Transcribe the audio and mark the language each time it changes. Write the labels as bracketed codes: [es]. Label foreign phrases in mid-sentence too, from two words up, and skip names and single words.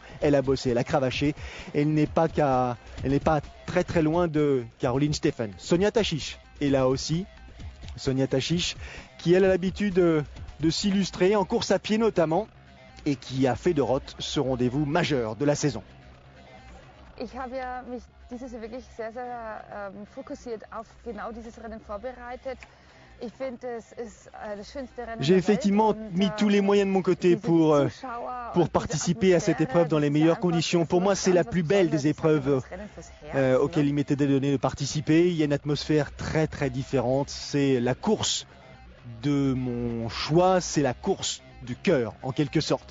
[fr] Elle a bossé, elle a cravaché, elle n'est pas très très loin de Caroline Steffen. Sonia Tachić est là aussi, Sonia Tachić qui elle a l'habitude de s'illustrer en course à pied notamment et qui a fait de Roth ce rendez-vous majeur de la saison. [de] Ich habe ja mich dieses Jahr wirklich sehr fokussiert auf genau dieses Rennen vorbereitet. [fr] J'ai effectivement mis tous les moyens de mon côté pour participer à cette épreuve dans les meilleures conditions. Pour moi, c'est la plus belle des épreuves auxquelles il m'était donné de participer. Il y a une atmosphère très très différente. C'est la course de mon choix, c'est la course du cœur en quelque sorte.